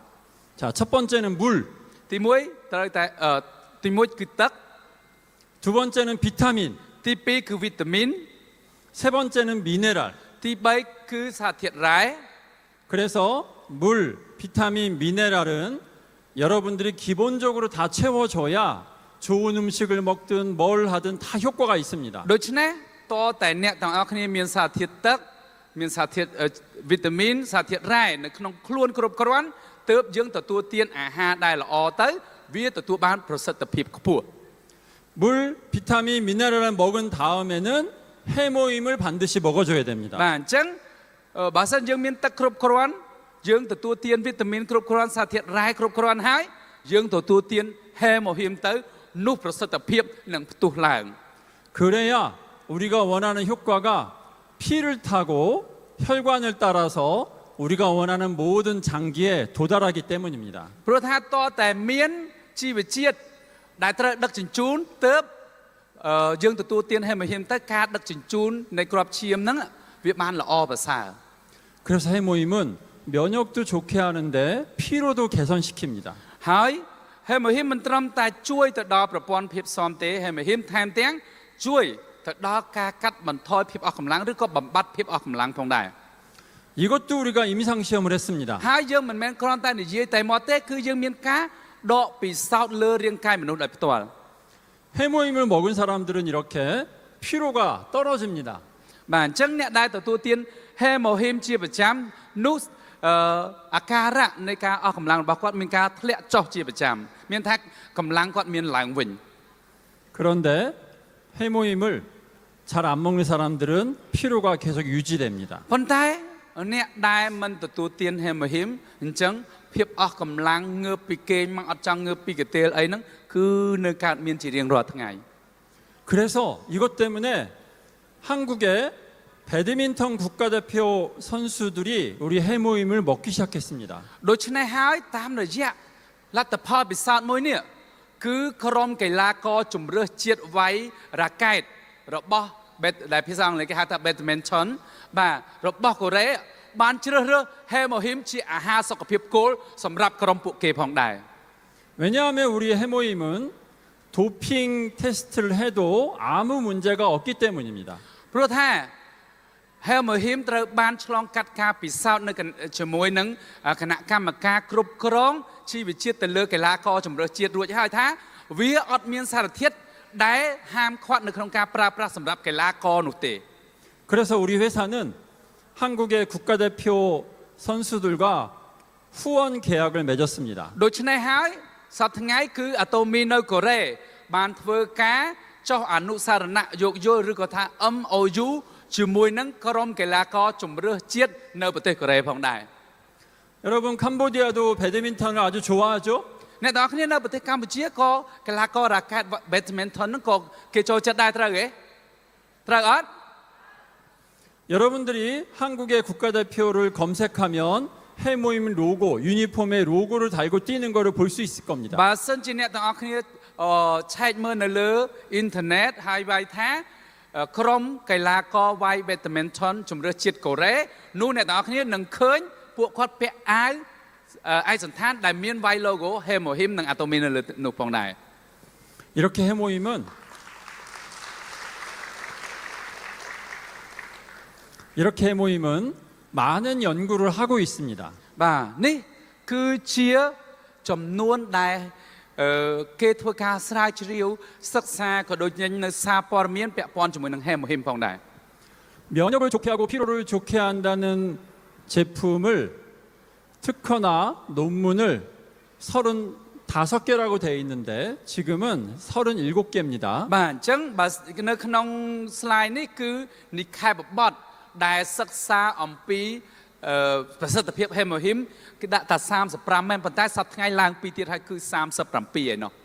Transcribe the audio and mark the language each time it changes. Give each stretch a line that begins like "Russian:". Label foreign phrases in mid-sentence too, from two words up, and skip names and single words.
Korean: 자, 첫 번째는 물.
Khmer: ទី1ត្រូវតែទី1គឺទឹក
Korean: 두 번째는 비타민.
Khmer: ទី2គឺវីតាមីន
Korean: 세 번째는 미네랄.
Khmer: ទី3គឺសារធាតុរ៉ែ
Korean: 그래서 물, 비타민, 미네랄은 여러분들이 기본적으로 다 채워줘야 좋은 음식을 먹든 뭘 하든 다 효과가 있습니다.
Khmer: ដូច្នេះតតែអ្នកទាំងអស់គ្នាមានសារធាតុទឹកមានសារធាតុវីតាមីនសារធាតុរ៉ែនៅក្នុងខ្លួនគ្រប់គ្រាន់ទើបយើងទទួលទានអាហារដែលល្អទៅវាទទួលបានប្រសិទ្ធភាពខ្ពស់
Korean: 물, 비타민, 미네랄을 먹은 다음에는 해모임을 반드시 먹어줘야 됩니다.
Khmer: បាទអញ្ចឹងបើសិនយើងមានទឹកគ្រប់គ្រាន់យើងទទួលទានវីតាមីនគ្រប់គ្រាន់សារធាតុរ៉ែគ្រប់គ្រាន់ហើយយើងទទួលទានហេម៉ូហ៊ីមទៅនោះប្រសិទ្ធភាពនឹងផ្ទុះឡើង
Korean: 그래야 우리가 원하는 효과가 피를 타고 혈관을 따라서 우리가 원하는 모든 장기에 도달하기 때문입니다.
Khmer: ព្រោះថាតតែមានជីវជាតិដែលត្រូវដឹកជញ្ជូនទៅយើងទទួលទានហេម៉ូហ៊ីមទៅការដឹកជញ្ជូននៃក្របឈាមហ្នឹងវាបានល្អប្រសើរ
Korean: 그래서 해모임은 면역도 좋게 하는데 피로도 개선시킵니다.
Khmer: ហើយហេម៉ូហ៊ីមមិនត្រឹមតែជួយទៅដល់ប្រព័ន្ធភាពស៊ាំទេហេម៉ូហ៊ីមថែមទាំងជួយទៅដល់ការកាត់បន្ថយភាពអស់កម្លាំងឬក៏បំបត្តិភាពអស់កម្លាំងផងដែរ
Korean: 이것도 우리가 임상 시험을 했습니다.
Khmer: ហើយយើងមិនមែនគ្រាន់តែនិយាយតែមកទេគឺយើងមានការដកពិសោធន៍លើរាងកាយមនុស្សដោយផ្ទាល់
Korean: 해모임을 먹은 사람들은 이렇게 피로가 떨어집니다.
Khmer: បាទអញ្ចឹងអ្នកដែលទទួលទានហេម៉ូហ៊ីមជាប្រចាំនោះអាការៈនៃការអស់កម្លាំងរបស់គាត់មានការធ្លាក់ចុះជាប្រចាំមានថាកម្លាំងគាត់មានឡើងវិញ
Korean: 그런데 해모임을 잘 안 먹는 사람들은 피로가 계속 유지됩니다.
Khmer: ប៉ុន្តែអ្នកដែលមិនទទួលទានហេម៉ូហ៊ីមអញ្ចឹងភាពអស់កម្លាំងងើបពីគេងមកអត់ចង់ងើបពីកន្ទេលអីហ្នឹងគឺនៅកើតមានជារៀងរាល់ថ្ងៃ
Korean: 그래서 이것 때문에 한국의 배드민턴 국가대표 선수들이 우리 해모임을 먹기 시작했습니다.
Khmer: ដូច្នេះហើយតាមរយៈលទ្ធផលពិសោធន៍មួយនេះគឺក្រុមកីឡាករជម្រើសជាតិវាយរ៉ាកែតរបស់ ដែលភាសាអង់គ្លេសគេហៅថា badminton បាទរបស់កូរ៉េបានជ្រើសរើសហេម៉ូហ៊ីមជាអាហារសុខភាពគោលសម្រាប់ក្រុមពួកគេផងដែរ
Korean: 왜냐하면 우리 해모임은 도핑 테스트를 해도 아무 문제가 없기 때문입니다.
Khmer: ព្រោះថាហេម៉ូហ៊ីមត្រូវបានឆ្លងកាត់ការពិសោធន៍នៅជាមួយនឹងគណៈកម្មការគ្រប់គ្រងជីវជាតិទៅលើកីឡាករជម្រើសជាតិរួចហើយថាវាអត់មានសារធាតុដែលហាមឃាត់នៅក្នុងការប្រើប្រាស់សម្រាប់កីឡាករនោះទេ
Korean: 그래서 우리 회사는 한국의 국가대표 선수들과 후원 계약을 맺었습니다.
Khmer: ដូច្នេះហើយសប្តាហ៍ថ្ងៃគឺអាតូមីនៅកូរ៉េបានធ្វើការចុះអនុសារណៈយោគយល់ឬក៏ថា MOU ជាមួយនឹងក្រុមកីឡាករជម្រើសជាតិនៅប្រទេសកូរ៉េផងដែរ
Korean: 여러분 캄보디아도 배드민턴을 아주 좋아하죠?
Khmer: អ្នកនរគ្នានៅប្រទេសកម្ពុជាក៏កីឡាកររ៉ាកែត badminton ហ្នឹងក៏គេចូលចិត្តដែរត្រូវទេត្រូវអត់
Korean: 여러분들이 한국의 국가대표를 검색하면 해모임 로고, 유니폼에 로고를 달고 뛰는 거를 볼 수 있을 겁니다.
Khmer: បើសិនជាអ្នកទាំងអស់គ្នាឆែកមើលនៅលើអ៊ីនធឺណិតហើយវាយថាក្រុមកីឡាករវាយ badminton ជម្រើសជាតិកូរ៉េនោះអ្នកទាំងអស់គ្នានឹងឃើញពួកគាត់ពាក់អាវឯកសណ្ឋានដែលមានវាយ logo ហេម៉ូហ៊ីមនិងអាតូមីនៅលើនោះផងដែរ
Korean: 이렇게 해모임은 많은 연구를 하고 있습니다.
Khmer: បាទនេះគឺជាចំនួនដែលគេធ្វើការស្រាវជ្រាវសិក្សាក៏ដូចនៅសារព័ត៌មានពាក់ព័ន្ធជាមួយនឹងហេម៉ូហ៊ីមផងដែរ
Korean: 면역을 좋게 하고 피로를 좋게 한다는 제품을 특허나 논문을 35개라고 되어 있는데 지금은 37개입니다.
Khmer: បាទអញ្ចឹងបើនៅក្នុង slide នេះគឺនិកាយបបត្តិដែលសិក្សាអំពីប្រសិទ្ធភាពហេម៉ូហ៊ីមគឺដាក់តែ35មែនប៉ុន្តែសប្តាហ៍ថ្ងៃឡើងពីទៀតហើយគឺ37ឯណោះ